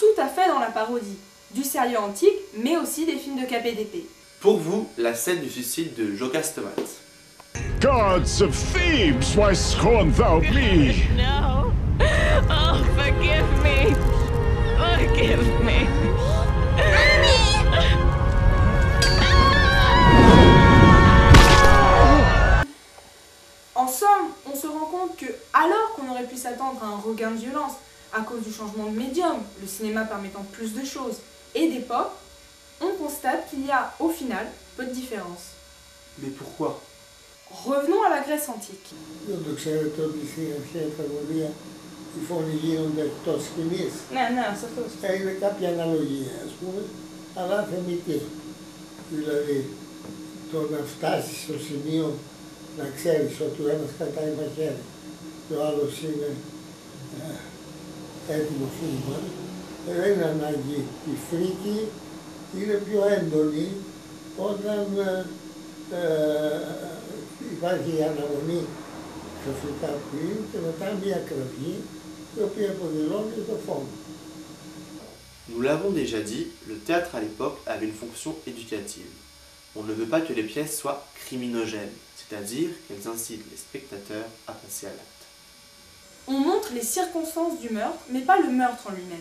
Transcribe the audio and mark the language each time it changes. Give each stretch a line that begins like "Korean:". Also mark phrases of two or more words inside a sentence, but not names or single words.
French: à fait dans la parodie, du sérieux antique, mais aussi des films de KPDP. Pour vous, la scène du suicide de Jokastomate.
English: Gods of Thebes, why scorn thou me? No. Oh, forgive me. Forgive me.
French: En somme, on se rend compte que, alors qu'on aurait pu s'attendre à un regain de violence à cause du changement de médium, le cinéma permettant plus de choses, et d'époque, on constate qu'il y a, au final, peu de différence. Mais pourquoi? Revenons à la Grèce antique.
Greek: Δεν το ξέρετε ότι στην αρχαία τραγωδία οι φόνοι γίνονται εκτός σκηνής. Ναι, αυτό. Είναι κάποια αναλογία, ας πούμε, αλλά θεμητή. Δηλαδή, το να φτάσεις στο σημείο να ξέρεις ότι ο ένας κρατάει μαχαίρι και ο άλλος είναι έτοιμο φίλμα, δεν είναι ανάγκη. Η φρίκη είναι πιο έντονη όταν υπάρχει η αναμονή ξαφνικά πριν και μετά μια κραυγή η οποία αποδηλώνει το φόνο.
French: Nous l'avons déjà dit, le théâtre à l'époque avait une fonction éducative. On ne veut pas que les pièces soient criminogènes, c'est-à-dire qu'elles incitent les spectateurs à passer à l'acte. On montre les circonstances du meurtre, mais pas le meurtre en lui-même.